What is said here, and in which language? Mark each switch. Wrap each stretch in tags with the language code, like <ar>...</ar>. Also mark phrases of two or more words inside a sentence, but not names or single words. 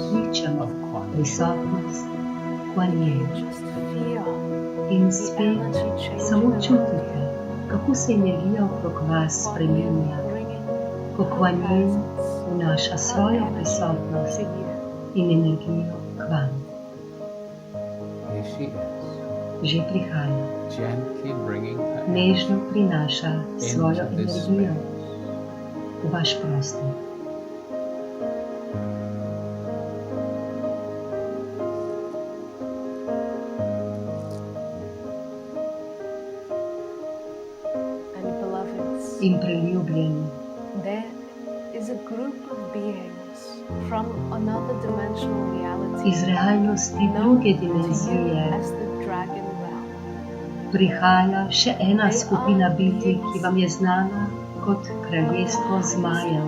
<sl>Kličemo prisotnost Kuan Yin. In spet samo čutite, kako se energija okrog vas spreminja, ko Kuan Yin vnaša svojo prisotnost in energijo k vam.</sl> <en>Here she is,</en> <sl>Že prihaja,</sl> <en>gently bringing her</en> <sl>nežno prinaša svojo</sl> <en>into this</en> <sl>energijo</sl> <en>space.</en> <sl>v vaš prostor. In preljubljeni, iz realnosti druge dimenzije prihaja še ena skupina bitij, ki vam je znana kot kraljestvo zmajev.</sl>